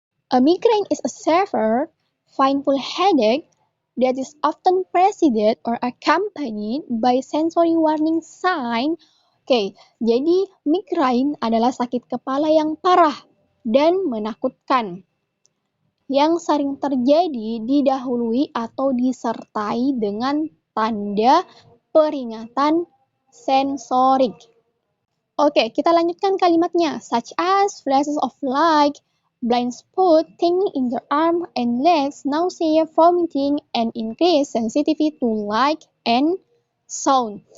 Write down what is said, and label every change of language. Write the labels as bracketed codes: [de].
[en] A migraine is a severe, painful headache that is often preceded or accompanied by sensory warning sign. [id] Oke, jadi migraine adalah sakit kepala yang parah dan menakutkan yang sering terjadi didahului atau disertai dengan tanda peringatan sensorik. Oke, kita lanjutkan kalimatnya. [en] Such as flashes of light, blind spot, tingling in the arm and legs, nausea, vomiting, and increased sensitivity to light and sound.